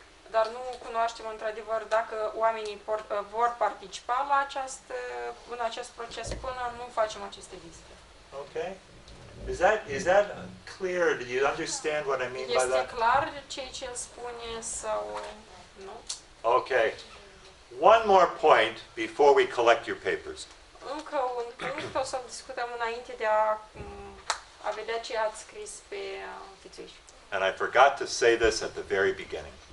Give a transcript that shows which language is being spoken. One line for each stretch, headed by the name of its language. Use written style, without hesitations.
Romanian: Dar nu cunoaștem într-adevăr dacă oamenii vor participa la în acest proces până nu facem aceste vizite.
English: Okay? Is that clear? Do you understand what I mean by
Romanian: Este
English: that?
Romanian: clar ceea ce el spune sau nu?
English: Okay. One more point before we collect your papers.
Romanian: Încă un punct, o să discutăm înainte de a vedea ce ați scris pe fițuiș.
English: And I forgot to say this at the very beginning.